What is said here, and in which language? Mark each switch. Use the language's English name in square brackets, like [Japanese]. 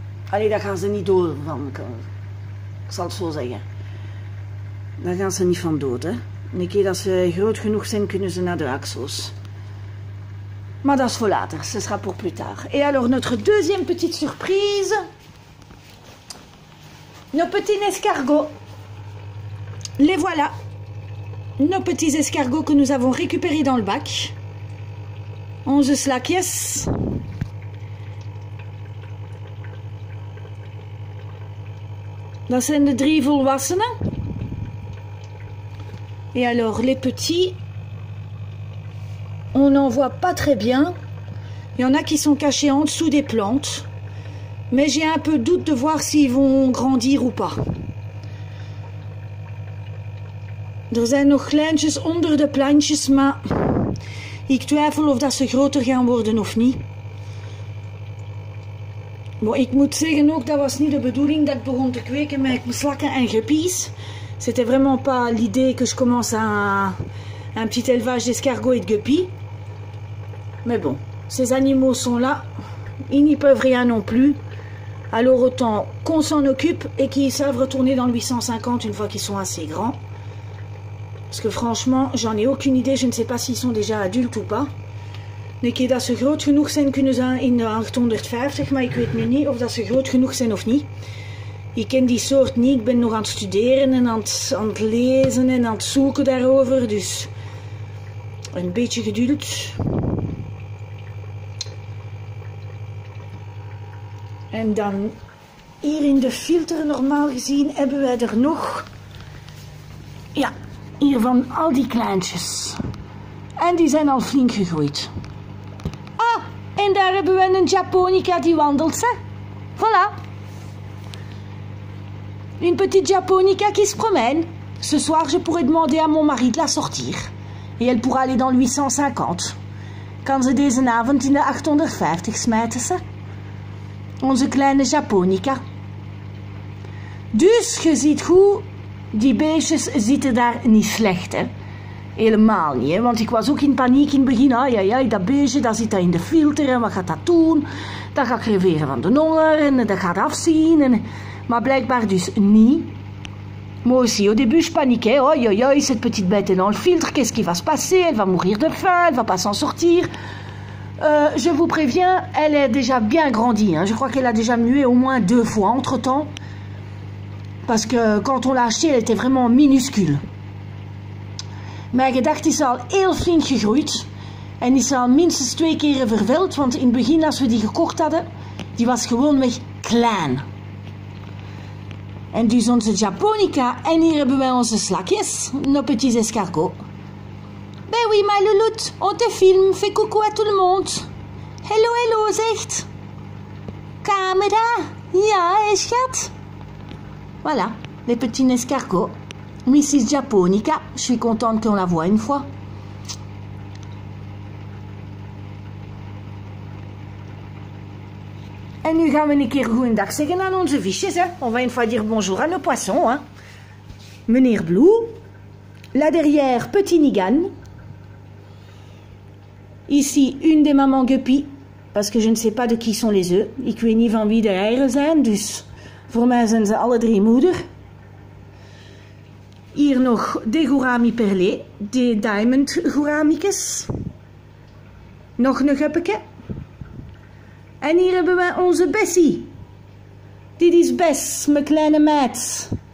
[Dutch] Allee, daar gaan ze niet dood van, ik zal het zo zeggen. Daar gaan ze niet van dood, hè. Een keer dat ze groot genoeg zijn, kunnen ze naar de axos. Maar dat is voor later, [French] ce sera pour plus tard. Et alors, notre deuxième petite surprise... Nos petits escargots, les voilà, nos petits escargots que nous avons récupérés dans le bac, [Dutch] 11 slakjes, dat zijn de 3 volwassenen, [French] et alors les petits, on n'en voit pas très bien, il y en a qui sont cachés en dessous des plantes. Mais j'ai un peu doute de voir s'ils vont grandir ou pas. [Dutch] Er zijn nog kleintjes onder de plantjes, maar ik twijfel of dat ze groter gaan worden of niet. Maar ik moet zeggen ook, dat was niet de bedoeling dat ik begon te kweken met slakken en guppies. [French] C'était vraiment pas l'idée que je commence un petit élevage d'escargots et de guppies. Mais bon, ces animaux sont là, ils n'y peuvent rien non plus. Alors autant qu'on s'en occupe et qu'ils savent retourner dans le 850 une fois qu'ils sont assez grands. Parce que franchement, j'en ai aucune idée. Je ne sais pas s'ils sont déjà adultes ou pas. [Dutch] Een keer dat ze groot genoeg zijn, kunnen ze in de 850. Maar ik weet nu niet of dat ze groot genoeg zijn of niet. Ik ken die soort niet. Ik ben nog aan het studeren en aan het lezen en aan het zoeken daarover. Dus een beetje geduld. En dan hier in de filter, normaal gezien, hebben wij er nog, ja, hier van al die kleintjes. En die zijn al flink gegroeid. Ah, en daar hebben we een japonica die wandelt, hè. [French] Voilà. Une petite japonica qui se promène. Ce soir, je pourrais demander à mon mari de la sortir. Et elle pourra aller dans le 850. [Dutch] Kan ze deze avond in de 850 smijten, ze. Onze kleine japonica. Dus je ziet goed, die beestjes zitten daar niet slecht, hè. Helemaal niet, hè. Want ik was ook in paniek in het begin. Ai, dat beestje, dat zit daar in de filter en wat gaat dat doen? Dat gaat creveren van de honger en dat gaat afzien. Maar blijkbaar dus niet. [French] Moi aussi, au début, je paniquais. Aïe, cette petite bête est dans le filtre, qu'est-ce qui va se passer? Elle va mourir de faim, elle va pas s'en sortir. Je vous préviens, elle est déjà bien grandie. Hein. Je crois qu'elle a déjà mué au moins 2 fois entre-temps. Parce que quand on l'a achetée, elle était vraiment minuscule. [Dutch] Mijn gedacht is al heel flink gegroeid. En is al minstens 2 keren verveld. Want in het begin, als we die gekocht hadden, die was gewoonweg klein. En dus onze japonica. En hier hebben wij onze slakjes. [French] Nos petits escargots. Ben oui, ma louloute, on te filme, fais coucou à tout le monde. [Dutch] Hello, zegt. Camera, ja, schat. [French] Voilà, les petits escargots. Mrs. Japonica, je suis contente qu'on la voit une fois. [Dutch] En nu gaan we een keer goeiedag zeggen aan onze visjes, hè. [French] On va une fois dire bonjour à nos poissons, hein. Meneer Blue. Là derrière, petit Nigan. Ici, une des mamans guppy, parce que je ne sais pas de qui sont les œufs. [Dutch] Ik weet niet van wie de eieren zijn, dus voor mij zijn ze alle 3 moeder. Hier nog de gourami perlé, de diamond gouramikes. Nog een guppeke. En hier hebben we onze Bessie. Dit is Bess, mijn kleine meid.